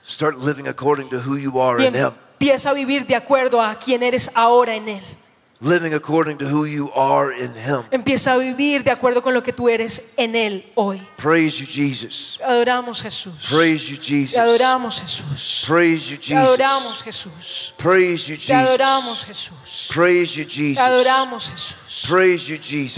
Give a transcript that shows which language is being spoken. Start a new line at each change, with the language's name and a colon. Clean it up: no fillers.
English: Start living according to who you are in him.
Spanish: Empieza a vivir de acuerdo a quien eres ahora en él.
English: Living according to who you are in him.
Spanish: Empieza a vivir de acuerdo con lo que tú eres en él hoy.
English: Praise you, Jesus.
Spanish: Adoramos Jesús.
English: Praise you, Jesus.
Spanish: Adoramos Jesús.
English: Praise you, Jesus.
Spanish: Adoramos Jesús.
English: Praise you, Jesus.
Spanish: Adoramos Jesús.
English: Praise you, Jesus.
Spanish: Adoramos Jesús.
English: Praise you, Jesus.